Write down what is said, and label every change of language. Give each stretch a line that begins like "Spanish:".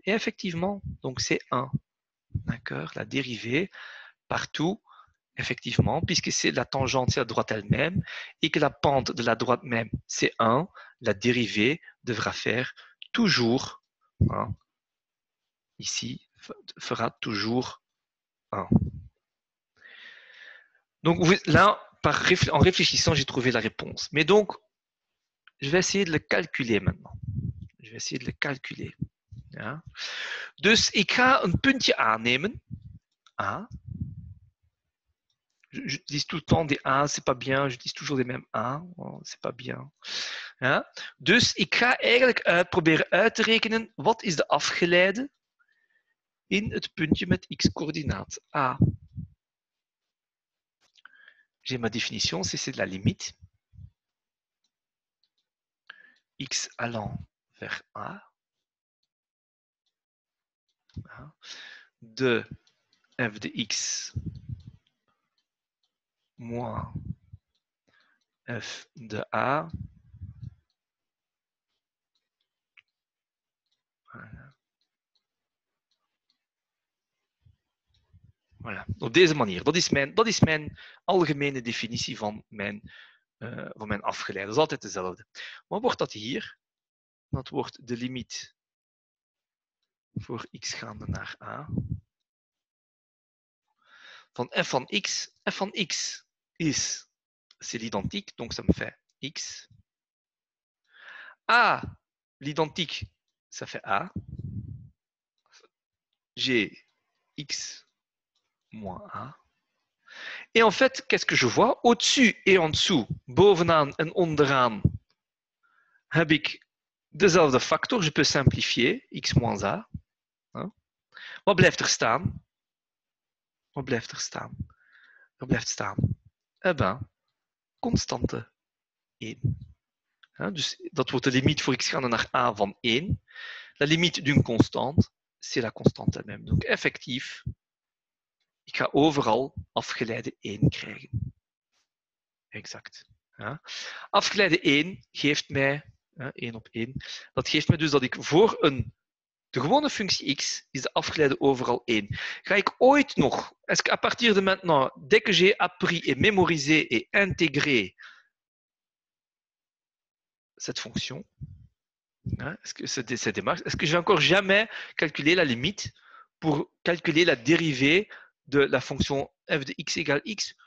French: Et effectivement, donc c'est 1. D'accord? La dérivée, partout, effectivement, puisque c'est la tangente, c'est la droite elle-même, et que la pente de la droite même, c'est 1, la dérivée devra faire toujours, hein, ici, fera toujours 1. Donc là, en réfléchissant, j'ai trouvé la réponse. Mais donc, je vais essayer de le calculer maintenant. Je vais essayer de le calculer.
Dutch: Ja. Dus ik ga een puntje aannemen. A.
French: J'utilise tout le temps des A, c'est pas bien. J'utilise toujours les mêmes A, oh, c'est pas bien.
Dutch: Ja. Dus ik ga eigenlijk proberen uit te rekenen wat is de afgeleide in het puntje met x-coördinaat A.
French: J'ai ma définition, c'est de la limite x allant vers A de f de x moins f de A. Voilà.
Dutch: Voilà, op deze manier. Dat is mijn algemene definitie van mijn afgeleide. Dat is altijd dezelfde. Wat wordt dat hier? Dat wordt de limiet voor x gaande naar a. Van f van x. F van x is,
French: c'est l'identique, donc ça me fait x. A, l'identique, ça fait a. J'ai x moins a. Et en fait, qu'est-ce que je vois? Au-dessus et en dessous,
Dutch: bovenaan en onderaan, heb ik dezelfde factor.
French: Je peux simplifier, x moins a.
Dutch: Wat blijft er staan? Wat blijft er staan? Er blijft staan, eh ben, constante 1. Dus dat wordt de limiet voor x gaande naar a van 1.
French: La limite d'une constante, c'est la constante elle-même.
Dutch: Donc effectief, ik ga overal afgeleide 1 krijgen. Exact. Afgeleide 1 geeft mij, 1 op 1, dat geeft mij dus dat ik voor de gewone functie x is de afgeleide overal 1. Ga ik ooit nog,
French: est-ce qu'à partir de maintenant, dès que j'ai appris et mémorisé et intégré cette fonction, est-ce que cette démarche, est-ce que je vais encore jamais calculer la limite pour calculer la dérivée de la fonction f de x égale x?